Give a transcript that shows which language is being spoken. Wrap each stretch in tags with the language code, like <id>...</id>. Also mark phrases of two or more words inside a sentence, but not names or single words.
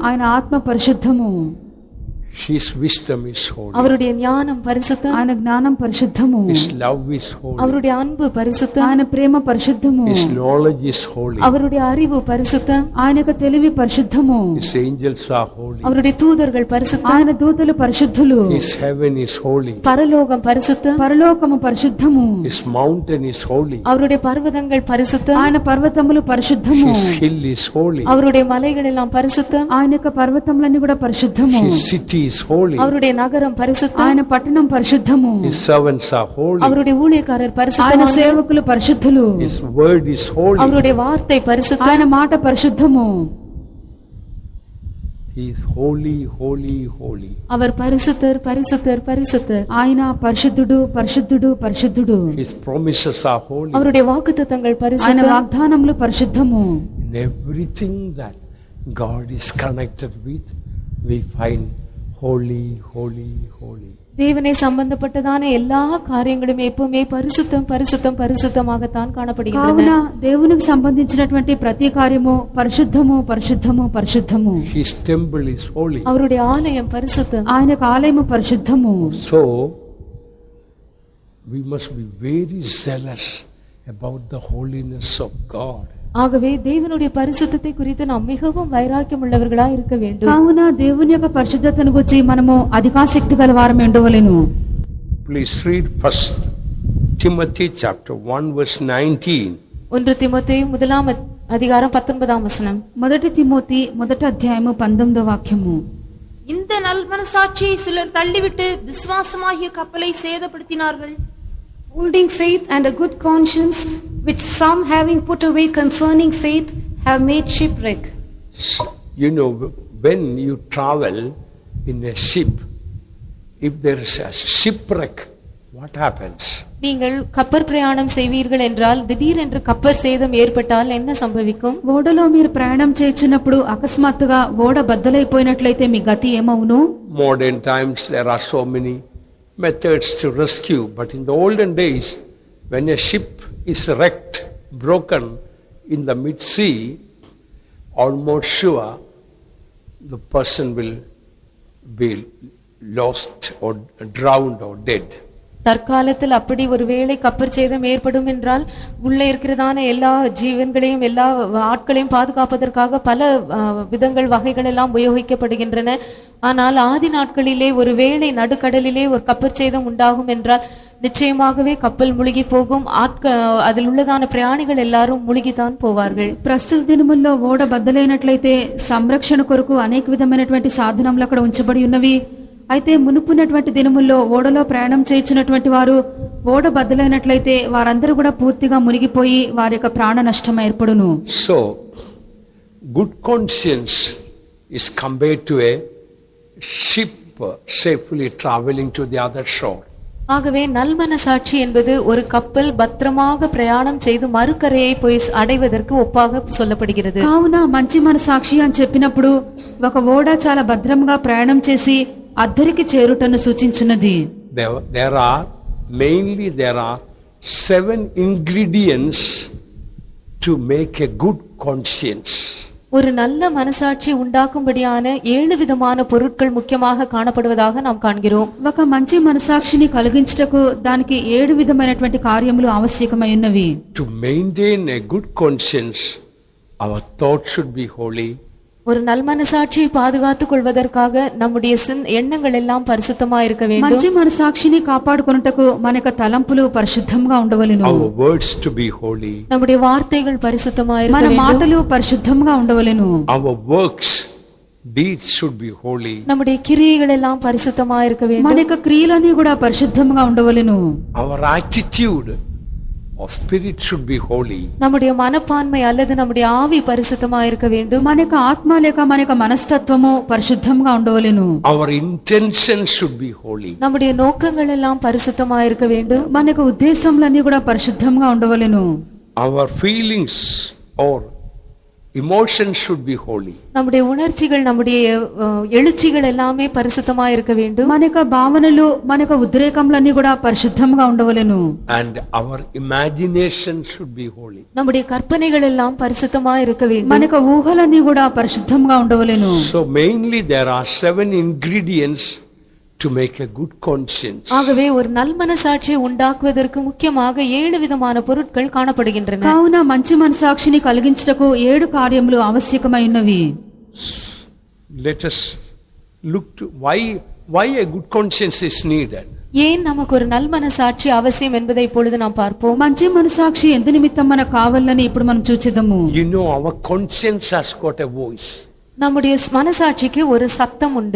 <te>ఆయన ఆత్మ పరిశుద్ధము.</te> <en>His wisdom is holy.</en> <ta>அவருடைய ஞானம் பரிசுத்தம்.</ta> <te>ఆయన జ్ఞానం పరిశుద్ధము.</te> <en>His love is holy.</en> <ta>அவருடைய அன்பு பரிசுத்தம்.</ta> <te>ఆయన ప్రేమ పరిశుద్ధము.</te> <en>His knowledge is holy.</en> <ta>அவருடைய அறிவு பரிசுத்தம்.</ta> <te>ఆయన యొక్క తెలివి పరిశుద్ధము.</te> <en>His angels are holy.</en> <ta>அவருடைய தூதர்கள் பரிசுத்தம்.</ta> <te>ఆయన దూతలు పరిశుద్ధులు.</te> <en>His heaven is holy.</en> <ta>பரலோகம் பரிசுத்தம்.</ta> <te>పరలోకము పరిశుద్ధము.</te> <en>His mountain is holy.</en> <ta>அவருடைய பர்வதங்கள் பரிசுத்தம்.</ta> <te>ఆయన పర్వతములు పరిశుద్ధము.</te> <en>His hill is holy.</en> <ta>அவருடைய மலைகள் எல்லாம் பரிசுத்தம்.</ta> <te>ఆయన యొక్క పర్వతములన్నీ కూడా పరిశుద్ధము.</te> <en>His city is holy.</en> <ta>அவருடைய நகரம் பரிசுத்தம்.</ta> <te>ఆయన పట్టణం పరిశుద్ధము.</te> <en>His servants are holy.</en> <ta>அவருடைய ஊழியக்காரர்</ta> <te>ఆయన</te> <ta>பரிசுத்தம்.</ta> <te>సేవకులు పరిశుద్ధులు.</te> <en>His word is holy.</en> <ta>அவருடைய வார்த்தை பரிசுத்தம்.</ta> <te>ఆయన మాట పరిశుద్ధము.</te> <en>He is holy, holy, holy.</en> <ta>அவர் பரிசுத்தர் பரிசுத்தர் பரிசுத்தர்.</ta> <te>ఆయన పరిశుద్ధుడు పరిశుద్ధుడు పరిశుద్ధుడు.</te> <en>His promises are holy.</en> <ta>அவருடைய வாக்குத்தத்தங்கள்</ta> <te>ఆయన</te> <ta>பரிசுத்தம்.</ta> <te>వాగ్దానములు పరిశుద్ధము.</te> <en>In everything that God is connected with, we find holy, holy, holy.</en> <ta>தேவனை சம்பந்தப்பட்டதான எல்லா காரியங்களும் எப்பவுமே பரிசுத்தம் பரிசுத்தம் பரிசுத்தமாகத்தான் காணப்படுகின்றன.</ta> <te>కావున దేవునికి సంబంధించినటువంటి ప్రతి కార్యము పరిశుద్ధము పరిశుద్ధము పరిశుద్ధము.</te> <en>His temple is holy.</en> <ta>அவருடைய ஆலயம் பரிசுத்தம்.</ta> <te>ఆయన యొక్క ఆలయము పరిశుద్ధము.</te> <en>So, we must be very zealous about the holiness of God.</en> <ta>ஆகவே தேவனுடைய பரிசுத்தத்தை குறித்து நாம் மிகவும் வைராக்கியம் உள்ளவர்களாய் இருக்க வேண்டும்.</ta> <te>కావున దేవుని యొక్క పరిశుద్ధతను గురించి మనము అధికాసక్తి గల వారమై ఉండవలెను.</te> <en>Please read 1 Timothy chapter 1 verse 19.</en> <ta>1 தீமோத்தேயு முதலாம் அதிகாரம் 19ஆம் வசனம்.</ta> <te>మొదటి తిమోతి మొదటి అధ్యాయము 19వ వాక్యము.</te> <ta>இந்த நல்மனசாட்சியை சிலர் தள்ளிவிட்டு விசுவாசமாகிய கப்பலை சேதப்படுத்தினார்கள்.</ta> <en>Holding faith and a good conscience, which some having put away concerning faith have made shipwreck. You know, when you travel in a ship, if there is a shipwreck, what happens?</en> <ta>நீங்கள் கப்பல் பிரயாணம் செய்வீர்கள் என்றால் திடீரென்று கப்பல் சேதம் ஏற்பட்டால் என்ன சம்பவிக்கும்?</ta> <te>ఓడలో మీరు ప్రయాణం చేస్తున్నప్పుడు అకస్మాత్తుగా ఓడ బద్దలైపోయినట్లయితే మీ గతి ఏమవును?</te> <en>Modern times there are so many methods to rescue, but in the olden days, when a ship is wrecked, broken in the mid-sea, almost sure the person will be lost or drowned or dead.</en> <ta>தற்காலத்தில் அப்படி ஒருவேளை கப்பல் சேதம் ஏற்படும் என்றால் உள்ளே இருக்கிறதான எல்லா ஜீவன்களையும் எல்லா ஆட்களையும் பாதுகாப்பதற்காக பல விதங்கள் வகைகள் எல்லாம் உபயோகிக்கப்படுகின்றன. ஆனால் ஆதி நாட்களிலே ஒருவேளை நடுக்கடலிலே ஒரு கப்பல் சேதம் உண்டாகும் என்றால் நிச்சயமாகவே கப்பல் முழுகி போகும். அதில் உள்ளதான பிரயாணிகள் எல்லாரும் முழுகித்தான் போவார்கள்.</ta> <te>ప్రస్తుత దినముల్లో ఓడ బద్దలైనట్లయితే సంరక్షణ కొరకు అనేక విధమైనటువంటి సాధనములు అక్కడ ఉంచబడి ఉన్నవి. అయితే మునుపున్నటువంటి దినముల్లో ఓడలో ప్రయాణం చేయించినటువంటి వారు ఓడ బద్దలైనట్లయితే వారందరూ కూడా పూర్తిగా మునిగిపోయి వారి యొక్క ప్రాణ నష్టం ఏర్పడును.</te> <en>So, good conscience is compared to a ship safely traveling to the other shore.</en> <ta>ஆகவே நல்மனசாட்சி என்பது ஒரு கப்பல் பத்திரமாக பிரயாணம் செய்து மறுకரையை போய் அடைவதற்கு ஒப்பாக சொல்லப்படுகிறது.</ta> <te>కావున మంచి మనసాక్షి అని చెప్పినప్పుడు ఒక ఓడ చాలా భద్రంగా ప్రయాణం చేసి అద్దరికి చేరుటను సూచించున్నది.</te> <en>There are 7 ingredients to make a good conscience.</en> <ta>ஒரு நல்ல மனசாட்சி உண்டாக்கும்படியான 7 விதமான பொருட்கள் முக்கியமாக காணப்படுவதாக நாம் காண்கிறோம்.</ta> <te>ఒక మంచి మనసాక్షిని కలిగించుటకు దానికి 7 విధమైనటువంటి కార్యములు ఆవశ్యకమై ఉన్నవి.</te> <en>To maintain a good conscience, our thoughts should be holy.</en> <ta>ஒரு நல் மனசாட்சியை பாதுகாத்துக் கொள்வதற்காக நம்முடைய எண்ணங்கள் எல்லாம் பரிசுத்தமா இருக்க வேண்டும்.</ta> <te>మంచి మనసాక్షిని కాపాడుకొనుటకు మన యొక్క తలంపులు పరిశుద్ధంగా ఉండవలెను.</te> <en>Our words to be holy.</en> <ta>நம்முடைய வார்த்தைகள் பரிசுத்தமா இருக்க</ta> <te>మన</te> <ta>வேண்டும்.</ta> <te>మాటలు పరిశుద్ధంగా ఉండవలెను.</te> <en>Our works, deeds should be holy.</en> <ta>நம்முடைய கிரியைகள் எல்லாம் பரிசுத்தமா இருக்க</ta> <te>మన</te> <ta>வேண்டும்.</ta> <te>యొక్క క్రియలన్నీ కూడా పరిశుద్ధంగా ఉండవలెను.</te> <en>Our attitude or spirit should be holy.</en> <ta>நம்முடைய மனப்பான்மை அல்லது நம்முடைய ஆவி பரிசுத்தமா இருக்க வேண்டும்.</ta> <te>మన యొక్క ఆత్మ లేక మన యొక్క మనస్తత్వము పరిశుద్ధంగా ఉండవలెను.</te> <en>Our intentions should be holy.</en> <ta>நம்முடைய நோக்கங்கள் எல்லாம் பரிசுத்தமா இருக்க வேண்டும்.</ta> <te>మన యొక్క ఉద్దేశములన్నీ కూడా పరిశుద్ధంగా ఉండవలెను.</te> <en>Our feelings or emotions should be holy.</en> <ta>நம்முடைய உணர்ச்சிகள் நம்முடைய எழுச்சிகள் எல்லாமே பரிசுத்தமா இருக்க வேண்டும்.</ta> <te>మన యొక్క భావనలు మన యొక్క ఉద్రేకములన్నీ కూడా పరిశుద్ధంగా ఉండవలెను.</te> <en>And our imagination should be holy.</en> <ta>நம்முடைய கற்பனைகள் எல்லாம் பரிசுத்தமா இருக்க</ta> <te>మన</te> <ta>வேண்டும்.</ta> <te>యొక్క ఊహలన్నీ కూడా పరిశుద్ధంగా ఉండవలెను.</te> <en>So mainly there are 7 ingredients to make a good conscience.</en> <ta>ஆகவே ஒரு நல் மனசாட்சியை உண்டாக்குவதற்கு முக்கியமாக 7 விதமான பொருட்கள் காணப்படுகின்றன.</ta> <te>కావున మంచి మనసాక్షిని కలిగించుటకు 7 కార్యములు ఆవశ్యకమై ఉన్నవి.</te> <en>Let us look to why a good conscience is needed.</en> <ta>ஏன் நமக்கு ஒரு நல் மனசாட்சி அவசியம் என்பதை இப்பொழுது நாம் பார்ப்போம்.</ta> <te>మంచి మనసాక్షి ఎందు నిమిత్తం మనకు కావాలని ఇప్పుడు మనం చూచిదము.</te> <en>You know, our conscience has got a voice.</en> <ta>நம்முடைய மனசாட்சிக்கு ஒரு சத்தம் உண்டு.</ta>